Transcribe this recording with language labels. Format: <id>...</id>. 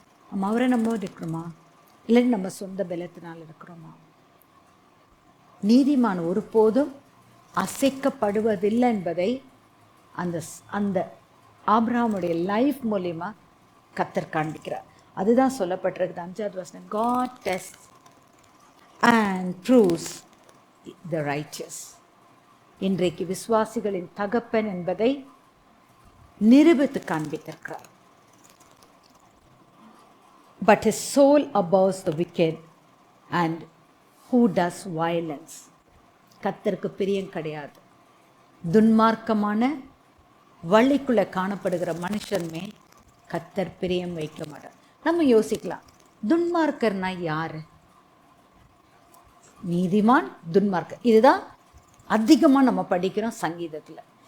<ta>நம்ம அவரை நம்ம இருக்கிறோமா, இல்லை நம்ம சொந்த பலத்தினால் இருக்கிறோமா? நீதிமான் ஒருபோதும் அசைக்கப்படுவதில்லை என்பதை அந்த அந்த ஆபிரகாமுடைய லைஃப் மூலிமா கர்த்தர் காண்பிக்கிறார். அதுதான் சொல்லப்பட்டிருக்குது 5வது வசனம்,</ta> <en>God tests and proves the righteous.</en> <ta>இன்றைக்கு விசுவாசிகளின் தகப்பன் என்பதை நிரூபித்து காண்பித்திருக்கிறார்.</ta> <en>But his soul abhors the wicked and who does violence.</en> <ta>கர்த்தருக்கு பிரியம் கிடையாது. துன்மார்க்கமான வழிக்குள்ளே காணப்படுகிற மனுஷன் மேல் கர்த்தர் பிரியம் வைக்க மாட்டார். நம்ம யோசிக்கலாம், துன்மார்க்கர்னா யாரு? நீதிமான், துன்மார்க்கர், இதுதான் அதிகமாக நம்ம படிக்கிறோம் சங்கீதத்தில்.</ta>